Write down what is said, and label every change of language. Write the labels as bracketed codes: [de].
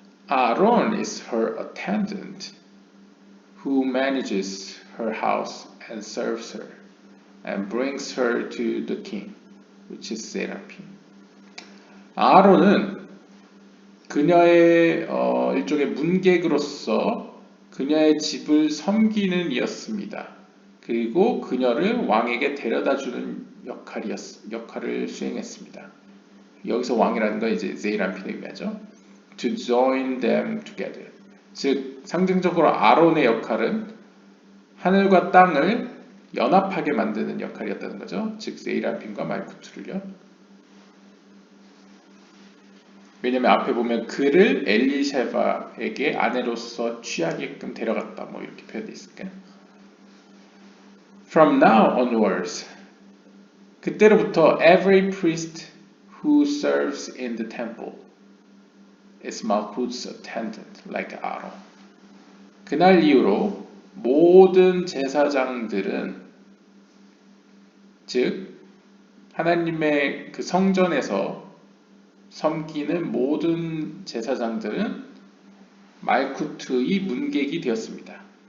[en] Aaron is her attendant who manages her house and serves her and brings her to the king, which is Seraphim. [ko] 아론은 그녀의 일종의 문객으로서 그녀의 집을 섬기는 이었습니다. 그리고 그녀를 왕에게 데려다주는 역할을 수행했습니다. 여기서 왕이라는 건 이제 세이람핀을 의미하죠. [en] To join them together. [ko] 즉 상징적으로 아론의 역할은 하늘과 땅을 연합하게 만드는 역할이었다는 거죠. 즉 세이람핀과 말쿠투를요. 왜냐면 앞에 보면 그를 엘리샤바에게 아내로서 취하게끔 데려갔다. 뭐 이렇게 표현되어 있을까요? [en] From now onwards, [ko] 그때로부터 [en] every priest who serves in the temple is Malchut's attendant, like Aaron. [ko] 그날 이후로 모든 제사장들은 즉 하나님의 그 성전에서 섬기는 모든 제사장들은 말쿠트의 문객이 되었습니다.